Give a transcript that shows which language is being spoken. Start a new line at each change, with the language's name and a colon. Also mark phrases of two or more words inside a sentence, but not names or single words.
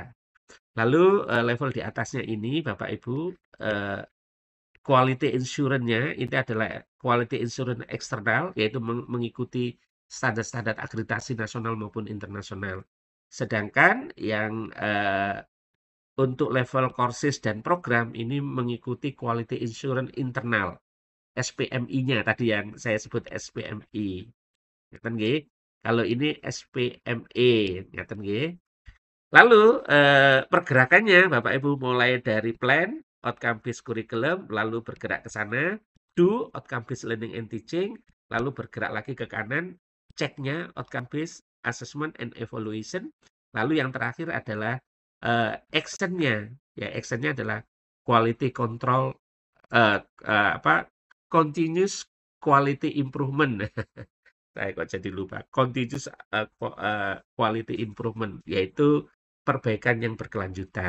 Indonesian: Lalu level di atasnya ini Bapak Ibu eh,
English: quality insurance-
Indonesian: nya ini adalah
English: quality insurance
Indonesian: eksternal, yaitu mengikuti standar-standar akreditasi nasional maupun internasional. Sedangkan yang untuk level courses dan program ini mengikuti
English: quality insurance internal,
Indonesian: SPMI-nya tadi yang saya sebut SPMI.
Javanese: Ngeten nggih?
Indonesian: Kalau ini SPME,
Javanese: ngeten nggih?
Indonesian: Lalu pergerakannya Bapak Ibu mulai dari
English: plan, outcome based curriculum,
Indonesian: lalu bergerak ke sana,
English: do, outcome based learning and teaching,
Indonesian: lalu bergerak lagi ke kanan, ceknya,
English: outcome based assessment and evaluation,
Indonesian: lalu yang terakhir adalah actionnya, ya actionnya adalah
English: quality control,
Indonesian: apa,
English: continuous quality improvement.
Indonesian: Saya kok jadi lupa.
English: Continuous quality improvement,
Indonesian: yaitu perbaikan yang berkelanjutan.